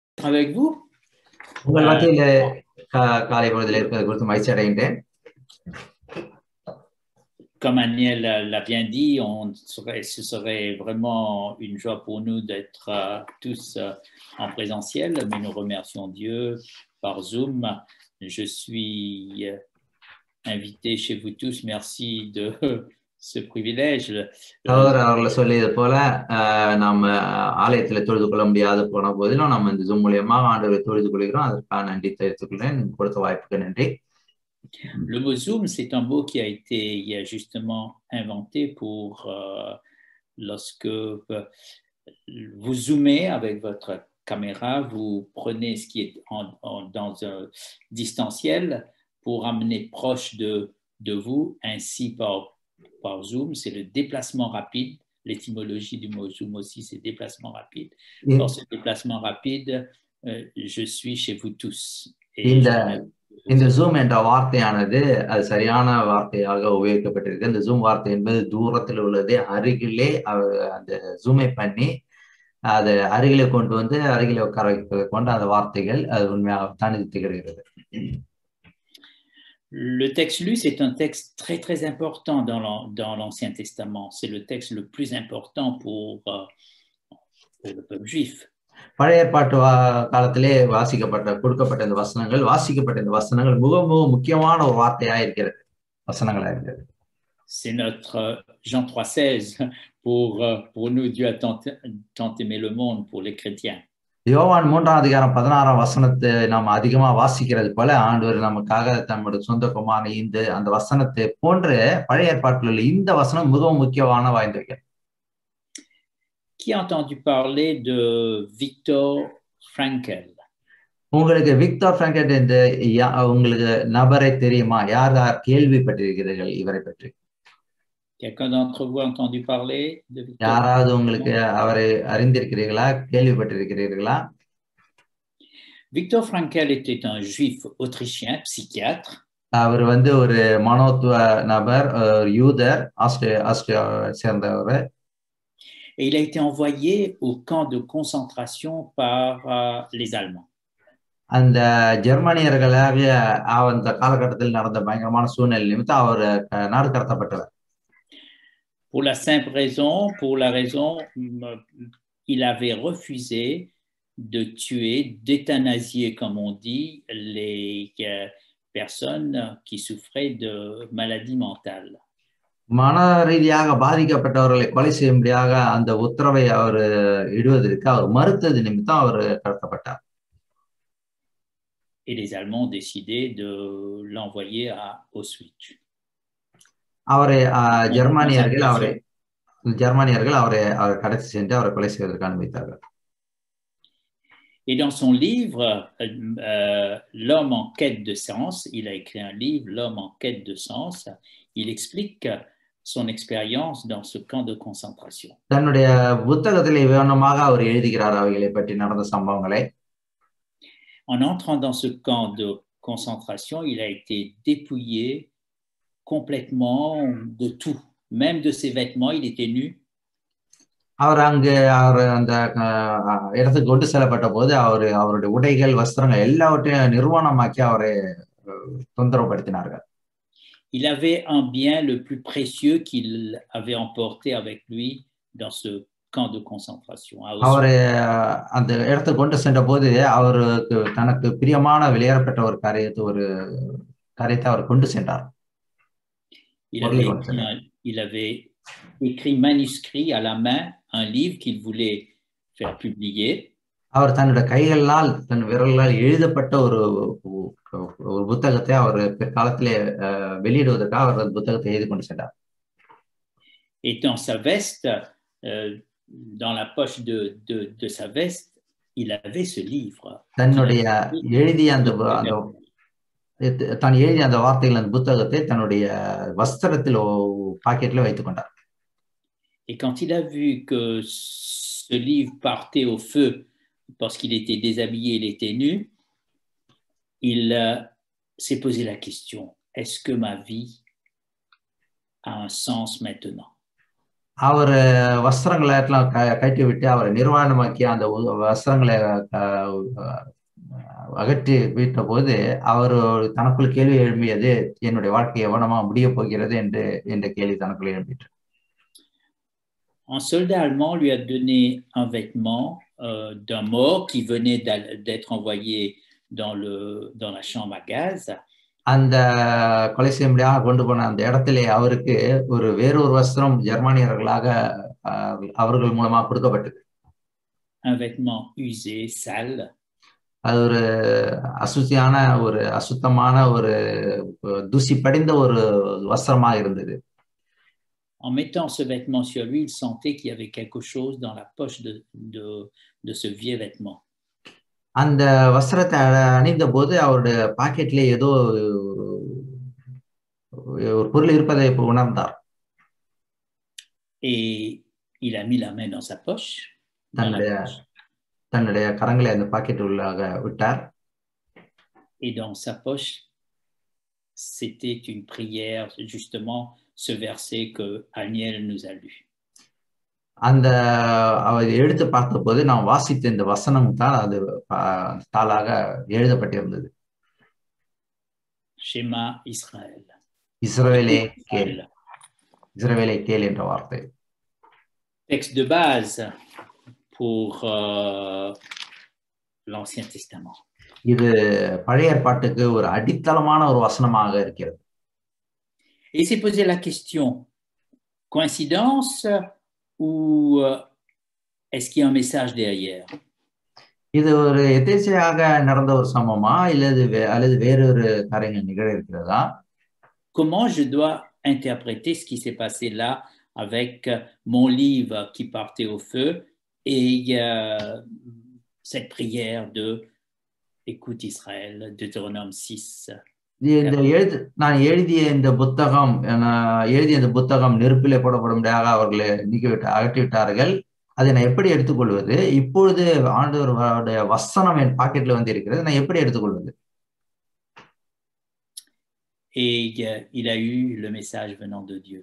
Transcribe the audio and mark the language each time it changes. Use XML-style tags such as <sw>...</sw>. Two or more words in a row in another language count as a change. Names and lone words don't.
<fr>avec vous.</fr> <ta>உங்கள் மத்தியிலே காலை பொழுதில் இருப்பது குறித்து மகிழ்ச்சி அடைகின்றேன்.</ta> <fr>Comme Aniel l'a bien dit, ce serait vraiment une joie pour nous d'être tous en présentiel, mais nous remercions Dieu par Zoom. Je suis invité chez vous tous. Merci de ce privilège.</fr> <ta>அவர்களை சொல்லியது போல நாம் ஆலயத்தில் தொழுது கொள்ள முடியாது போன போதிலும் நம்ம இந்த ஜூம் மூலியமாக ஆண்டவரை தொழுது கொள்கிறோம். அதற்காக நன்றி தெரிவித்துக் கொள்கிறேன். கொடுத்த வாய்ப்புக்கு நன்றி.</ta> <fr>Le mot Zoom, c'est un mot qui a été justement inventé pour lorsque vous zoomez avec votre caméra, vous prenez ce qui est dans un distanciel pour amener proche de vous, ainsi par Zoom, c'est le déplacement rapide. L'étymologie du mot Zoom aussi, c'est déplacement rapide. Par ce déplacement rapide, je suis chez vous tous.</fr> <ta>இந்த ஜூம் என்ற வார்த்தையானது அது சரியான வார்த்தையாக உபயோகிக்கப்பட்டிருக்கு. இந்த ஜூம் வார்த்தை என்பது தூரத்தில் உள்ளது, அருகிலே அந்த ஜூமை பண்ணி அதை அருகிலே கொண்டு வந்து அருகிலே உட்கார வைப்பதை கொண்டு அந்த வார்த்தைகள் அது உண்மையாக தனித்து திகழ்கிறது.</ta> <fr>Le texte lu, c'est un texte très très important dans l'Ancien Testament. C'est le texte le plus important pour le peuple juif.</fr> <ta>பழைய ஏற்பாட்டு காலத்திலே கொடுக்கப்பட்ட இந்த வசனங்கள் மிக முக்கியமான ஒரு வார்த்தையா இருக்கிறது, வசனங்களா இருக்கிறது.</ta> <fr>C'est notre Jean 3,16 pour nous, Dieu a tant aimé le monde pour les chrétiens.</fr> <ta>யோவான் 3:16 வசனத்தை நாம் அதிகமா வாசிக்கிறது போல ஆண்டவர் நமக்காக தம்முடைய சொந்த குமாரனை அந்த வசனத்தை போன்று பழைய ஏற்பாட்டில் உள்ள இந்த வசனம் மிகவும் முக்கியமான வாய்ந்தது.</ta> <fr>Qui a entendu parler de Viktor Frankl?</fr> <ta>உங்களுக்கு விக்டர் ஃப்ராங்கல் என்ற உங்களுக்கு நபரை தெரியுமா? யார் கேள்விப்பட்டிருக்கிறீர்கள் இவரை பற்றி?</ta> <fr>Quelqu'un d'entre vous a entendu parler de Viktor?</fr> <ta>யாராவது உங்களுக்கு அவரை அறிந்திருக்கிறீர்களா, கேள்விப்பட்டிருக்கிறீர்களா?</ta> <fr>Viktor Frankl était un juif autrichien, psychiatre.</fr> <ta>அவர் ஒரு மனோத்துவ நபர், யூதர், ஆஸ்திரியா சேர்ந்தவர்.</ta> <fr>Et il a été envoyé au camp de concentration par les Allemands.</fr> <ta>அந்த ஜெர்மனியர்களாக அந்த காலகட்டத்தில் நடந்த பயங்கரமான சூழ்நிலை நிமித்தம் அவர் நாடு கடத்தப்பட்டவர்.</ta> <fr>Pour la raison, il avait refusé de tuer, d'euthanasier, comme on dit, les personnes qui souffraient de maladies mentales.</fr> <ta>மன ரீதியாக பாதிக்கப்பட்டவர்களை கொலை செய்யும்படியாக அந்த உத்தரவை அவர் இடுவதற்கு அவர் மறுத்தது நிமித்தம் அவர் கடத்தப்பட்டார்.</ta> <fr>Et les Allemands ont décidé de l'envoyer à Auschwitz.</fr> <ta>அவரை ஜெர்மனியர்கள் அவரை கடத்தி சென்று அவரை கொலை செய்வதற்கு அனுமதித்தார்கள்.</ta> <fr>Et dans son livre, L'homme en quête de sens, il a écrit un livre, L'homme en quête de sens, il explique son expérience dans ce camp de concentration.</fr> <ta>தன்னுடைய புத்தகத்திலே விவரணமாக அவர் எழுதுகிறார் அவைகளை பற்றி நடந்த சம்பவங்களை.</ta> <fr>En entrant dans ce camp de concentration, il a été dépouillé complètement de tout, même de ses vêtements, il était nu.</fr> <ta>அவர் அந்த இடத்துக்கு கொண்டு செல்லப்பட்ட போது அவருடைய உடைகள், வஸ்திரங்கள் எல்லாவற்றையும் நிர்வாணமாக்கி அவரை தொந்தரவுப்படுத்தினார்கள்.</ta> <fr>Il avait un bien le plus précieux qu'il avait emporté avec lui dans ce camp de concentration.</fr> <ta>அவரை அந்த இடத்துக்கு கொண்டு சென்ற போது அவருக்கு தனக்கு பிரியமான விலையேறப்பட்ட ஒரு காரியத்தை அவர் கொண்டு சென்றார்.</ta> <fr>Il avait écrit manuscrit à la main un livre qu'il voulait faire publier.</fr> <ta>அவர் தன்னுடைய கைகளால் தன் விரல்களால் எழுதப்பட்ட ஒரு புத்தகத்தை அவர் பிற்காலத்திலே வெளியிடுவதற்காக அவர் அந்த புத்தகத்தை எழுதி கொண்டு சென்றார்.</ta> <fr>Et dans sa veste, dans la poche de sa veste, il avait ce livre.</fr> <ta>தன்னுடைய எழுதிய அந்த வார்த்தைகள் அந்த புத்தகத்தை தன்னுடைய வஸ்திரத்தில் பாக்கெட்ல வைத்துக் கொண்டார்.</ta> <fr>Et quand il a vu que ce livre partait au feu parce qu'il était déshabillé, il était nu, il s'est posé la question, est-ce que ma vie a un sens maintenant?</fr> <ta>அவர் வஸ்திரங்களை எல்லாம் கட்டி விட்டு அவரை நிர்வாணமாக்கி அந்த வஸ்திரங்களை அகற்றி விட்ட போது அவர் தனக்குள் கேள்வி எழுப்பியது, என்னுடைய வாழ்க்கை எவனமா முடிய போகிறது என்ற கேள்வி தனக்குள் எழுப்பிட்டு.</ta> <fr>Un soldat allemand lui a donné un vêtement d'un mort qui venait d'être envoyé dans la chambre à gaz.</fr> <ta>அந்த கொலை செய்யும்படியாக கொண்டு போன அந்த இடத்திலே அவருக்கு வேறொரு வஸ்திரம் ஜெர்மானியர்களாக அவர்கள் மூலமாக கொடுக்கப்பட்டது.</ta> <fr>Un vêtement usé, sale.</fr> <ta>அது அசுத்தமான அசுத்தமான தூசி படிந்த வஸ்திரமாக இருந்தது.</ta> <fr>En mettant ce vêtement sur lui, il sentait qu'il y avait quelque chose dans la poche de ce vieux vêtement.</fr> <ta>அந்த வஸ்திரத்தை அணிந்த போது அவருடைய பாக்கெட்ல ஏதோ ஒரு பொருள் இருப்பதை உணர்ந்தார்.</ta> <fr>Et il a mis la main dans sa poche.</fr> <ta>தன்னுடைய கரங்களை அந்த பாக்கெட் உள்ளாக விட்டார்.</ta> <fr>Et dans sa poche, c'était une prière, justement ce verset que Aniel nous a lu.</fr> <ta>அந்த அவர் எடுத்து பார்த்தபோது நாம் வாசித்த இந்த வசனம் தான் அது தாளாக எழுதப்பட்டிருந்தது.</ta> <fr>Shema Israël.</fr> <ta>இஸ்ரவேலே கேள், இஸ்ரவேலே கேள் என்ற வார்த்தை.</ta> <fr>Texte de base pour l'Ancien Testament.</fr> <ta>இது பழைய ஏற்பாட்டுக்கு ஒரு அடித்தளமான ஒரு வசனமாக இருக்கிறது.</ta> <fr>Et s'est posé la question, coïncidence ou est-ce qu'il y a un message derrière?</fr> <ta>இது ஒரு எதேச்சையாக நடந்த ஒரு சம்பவமா அல்லது வேறொரு காரியங்கள் நிகழ இருக்கிறதா?</ta> <fr>Comment je dois interpréter ce qui s'est passé là avec mon livre qui partait au feu et cette prière de Écoute Israël, Deutéronome 6.</fr> <ta>நான் எழுதிய இந்த புத்தகம் நெருப்பிலே போடப்படும்படியாக அவர்களை அகற்றிவிட்டார்கள். அதை நான் எப்படி எடுத்துக்கொள்வது? இப்பொழுது ஆண்டவருடைய வசனம் என் பாக்கெட்ல வந்து இருக்கிறது, நான் எப்படி எடுத்துக்கொள்வது?</ta> <fr>Et il a eu le message venant de Dieu.</fr>